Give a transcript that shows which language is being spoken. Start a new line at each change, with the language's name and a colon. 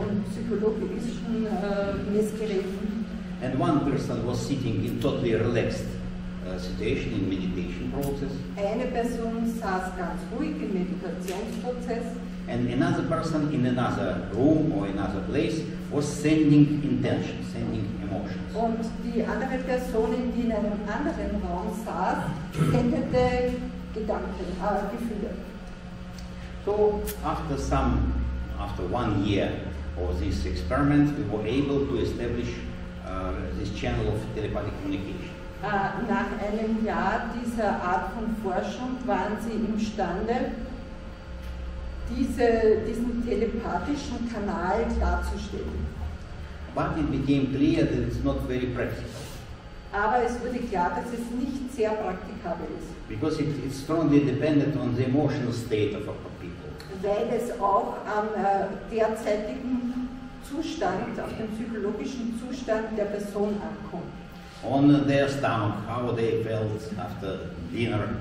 German: und psychologischen Messgeräten.
English: And one person was sitting in totally relaxed situation in meditation process.
German: Eine Person saß ganz ruhig im Meditationsprozess.
English: And another person in another room or another place was sending intentions, sending emotions.
German: Und die andere Person, die in einem anderen Raum saß, sendete Gedanken, Gefühle.
English: So after 1 year of this experiment, we were able to establish this channel of telepathic communication.
German: Nach einem Jahr dieser Art von Forschung waren sie imstande, diesen telepathischen Kanal darzustellen.
English: But it became clear that it's not very practical.
German: Aber es wurde klar, dass es nicht sehr praktikabel ist.
English: Because it's strongly dependent on the emotional state of people.
German: Weil es auch am derzeitigen Zustand, auf den psychologischen Zustand der Person ankommt.
English: On their stomach, how they felt after dinner.